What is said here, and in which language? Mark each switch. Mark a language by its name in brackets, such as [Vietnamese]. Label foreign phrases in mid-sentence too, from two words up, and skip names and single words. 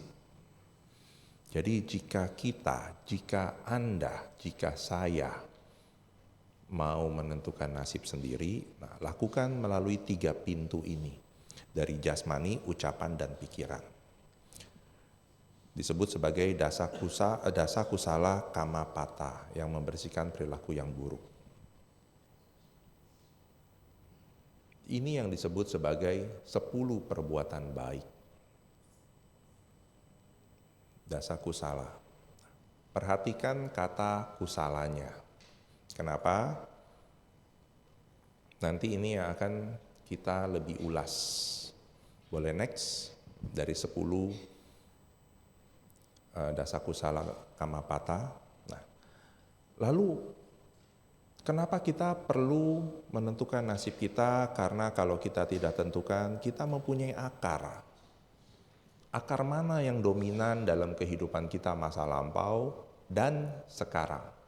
[Indonesian] Jadi jika kita, jika Anda, jika saya mau menentukan nasib sendiri, nah, lakukan melalui 3 pintu ini. Dari jasmani, ucapan, dan pikiran. Disebut sebagai [Pali] dasa kusala kamapata, [Indonesian] yang membersihkan perilaku yang buruk. Ini yang disebut sebagai 10 perbuatan baik. [Pali] Dasa kusala. [Indonesian] Perhatikan kata kusalanya. Kenapa? Nanti ini yang akan kita lebih ulas. Boleh next? Dari 10 [Pali] dasa kusala kamapata. [Indonesian] Nah, lalu kenapa kita perlu menentukan nasib kita? Karena kalau kita tidak tentukan, kita mempunyai akar. Akar mana yang dominan dalam kehidupan kita masa lampau dan sekarang?